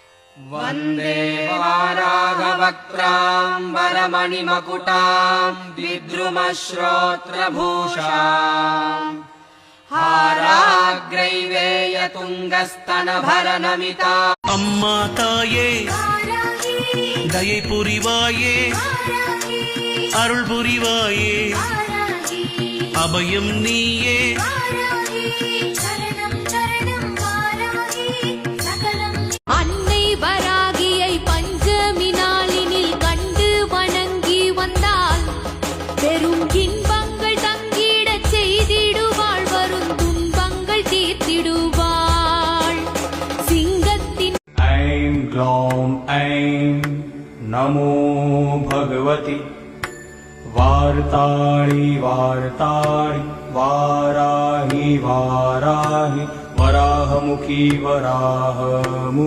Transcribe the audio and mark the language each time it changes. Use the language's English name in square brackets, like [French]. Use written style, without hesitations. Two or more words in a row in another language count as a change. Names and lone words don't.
[Sanskrit] वन्दे वाराघवक्त्राम्बरमणिमकुटाम् विद्रुमश्रोत्रभूषाम् हाराग्रैवेयतुङ्गस्तनभरनमिता [Tamil] அம்மா தாயே தயை புரிவாயே அருள் புரிவாயே அபயம் நீயே அன்னை வராகியை பஞ்சமி நாளினில் கண்டு வணங்கி வந்தால் பெரும் இன்பங்கள் தங்கிடச் செய்திடுவாள் வரும் துன்பங்கள் தீர்த்திடுவாள் சிங்கத்தின் [Sanskrit] ऐं ग्लौं ऐं नमो भगवति वार्ताळि वार्ताळि वाराहि वाराहि वराहमुखी वराहमुखी